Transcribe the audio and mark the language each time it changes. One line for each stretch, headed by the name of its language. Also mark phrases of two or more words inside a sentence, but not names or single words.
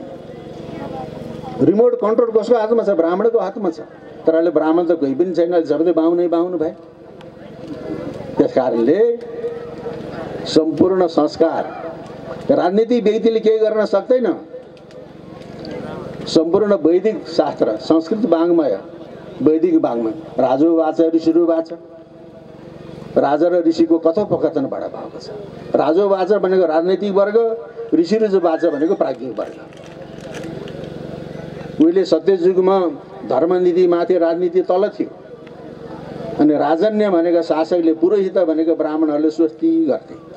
Nepali: रिमोट कन्ट्रोल कसको हातमा छ? ब्राह्मणको हातमा छ। तर अहिले ब्राह्मण त कोही पनि छैन, सबैले बाहुनै बाहुनु भए। त्यस कारणले सम्पूर्ण संस्कार राजनीति व्यक्तिले केही गर्न सक्दैन। सम्पूर्ण वैदिक शास्त्र संस्कृत वाङ्मय, वैदिक वाङ्मय
Sanskrit: राजोवाच ऋषिरुवाच,
Nepali: राजा र ऋषिको कथोपकथनबाट भएको छ। राजोवाच भनेको राजनैतिक वर्ग, ऋषिरुवाच भनेको प्राज्ञिक वर्ग। उहिले सत्ययुगमा धर्मनीति माथि राजनीति तल थियो, अनि राजन्य भनेको शासकले, पुरोहित भनेको ब्राह्मणहरूले स्वस्ति गर्थे।